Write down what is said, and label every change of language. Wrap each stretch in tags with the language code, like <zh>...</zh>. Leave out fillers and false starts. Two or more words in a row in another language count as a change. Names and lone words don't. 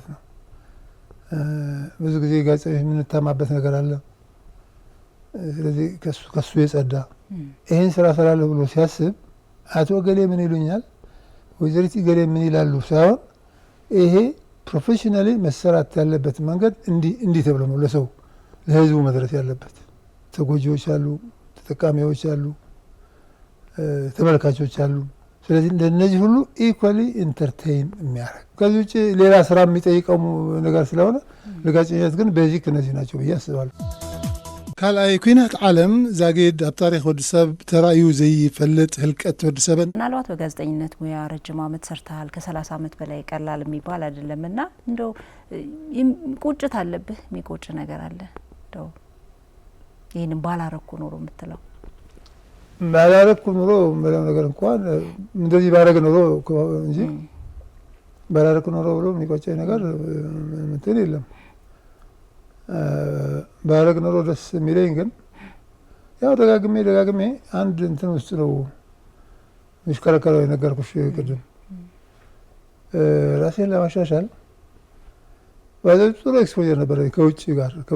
<am>ነው። ብዙ ጊዜ ጋዜጠኞች የምንታማበት ነገር አለ። ስለዚህ ከሱ የጸዳ ይህን ስራ እሰራለሁ ብሎ ሲያስብ አቶ ገሌ ምን ይሉኛል፣ ወይዘሪት ገሌ ምን ይላሉ ሳይሆን ይሄ ፕሮፌሽናሊ መሰራት ያለበት መንገድ እንዲህ ተብሎ ነው ለሰው ለህዝቡ መድረስ ያለበት። ተጎጂዎች አሉ፣ ተጠቃሚዎች አሉ፣ ተመልካቾች አሉ። ስለዚህ እንደነዚህ ሁሉ</am> <en>equally entertain</en> <am>የሚያደርግ ከዚህ ውጭ ሌላ ስራ የሚጠይቀው ነገር ስለሆነ ለጋዜጠኝነት ግን ቤዚክ እነዚህ ናቸው ብዬ አስባለሁ።</am> <ti>ካልኣይ ኩናት ዓለም ዛጌድ ኣብ ታሪክ ወዲሰብ ተራእዩ ዘይፈልጥ ህልቀት ወዲሰብን</ti> <am>ምናልባት በጋዜጠኝነት ሙያ ረጅም ዓመት ሰርተሃል። ከ30 ዓመት በላይ ቀላል የሚባል አይደለም እና እንደው ቁጭት አለብህ? የሚቆጭ ነገር አለ እንደው ይህንን ባላረኩ ኖሮ የምትለው? ባላረኩ ኖሮ ምለው ነገር እንኳን እንደዚህ ባረግ ኖሮ እንጂ ባላረኩ ኖሮ ብሎ የሚቆጨኝ ነገር እንትን የለም። ባረግ ኖሮ ደስ የሚለኝ ግን ያው ደጋግሜ አንድ እንትን ውስጥ ነው የሚሽከረከረው የነገርኩሽ ቅድም ራሴን ለማሻሻል ጥሩ ኤክስፖዠር ነበረ ከውጭ</am>